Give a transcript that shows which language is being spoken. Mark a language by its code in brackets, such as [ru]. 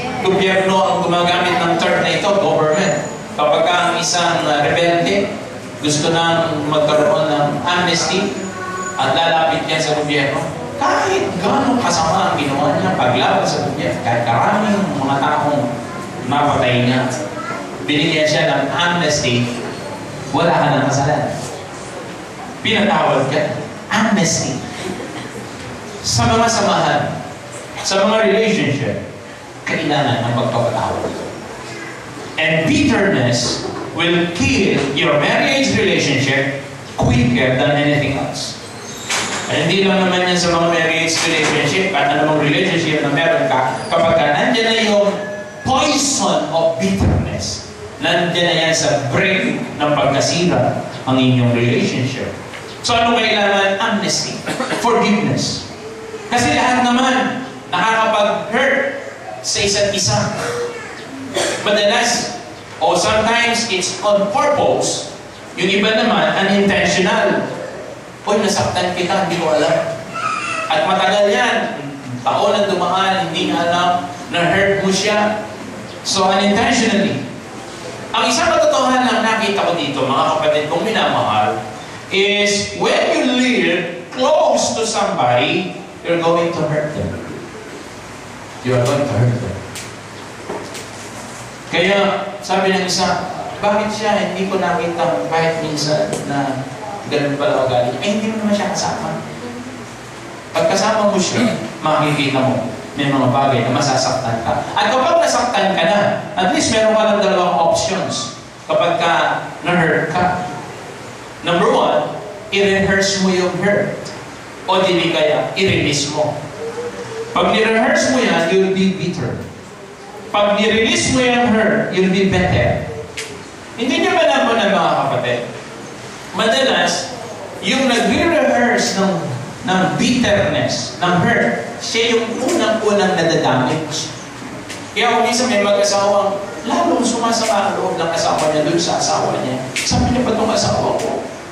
[tl] Gobyerno ang gumagamit ng term na ito, government. Kapag ang isang rebelde gusto nang magkaroon ng amnesty at lalapit niya sa gobyerno, kahit gano'ng kasama ang ginawa niya paglaban sa gobyerno, kahit karaming mga taong mapatay niya, binigyan siya ng amnesty, wala ka ng kasalanan. Pinatawad ka. Amnesty. Sa mga samahan, sa mga relationship, kailangan ng pagpapatawad. [en] And bitterness will kill your marriage relationship quicker than anything else. [tl] At hindi lang naman yan sa mga marriage relationship at anumang relationship na meron ka, kapag nandiyan na yung [en] poison of bitterness, [tl] nandiyan na yan sa brink ng pagkasira ang inyong relationship. So ano kailangan? Amnesty. Forgiveness. Kasi lahat naman nakakapag-hurt sa isa't isa. [en] Madalas, o sometimes it's on purpose. [tl] Yung iba naman, unintentional. Uy, nasaktan kita, hindi ko alam. At matagal yan. Taon na dumaan, hindi niya alam, na-hurt mo siya. [en] So, unintentionally. [tl] Ang isang katotohanan lang nakita ko dito, mga kapatid kong minamahal, [en] is when you live close to somebody, you're going to hurt them. You are going to hurt them. [tl] Kaya, sabi ng isa, bakit siya hindi ko nakita kahit minsan na ganun pala o galing? Eh, hindi mo naman siya kasama. Pag kasama mo siya, makikita mo, may mga bagay na masasaktan ka. At kapag nasaktan ka na, at least meron ka lang dalawang options kapag ka na-hurt ka. Number one, i-rehearse mo yung hurt. O dili kaya, i-release mo. Pag ni-rehearse mo yan, [en] you'll be bitter. [tl] Pag ni-release mo yung hurt, [en] you'll be better. [tl] Hindi niyo ba naman ng mga kapatid? Madalas, yung nagre-rehearse ng bitterness, ng hurt, siya yung unang-unang nadadamage. Kaya kung minsan may mag-asawang, lalong sumasama ang loob ng asawa niya doon sa asawa niya. Sabi niya, pa itong asawa ko?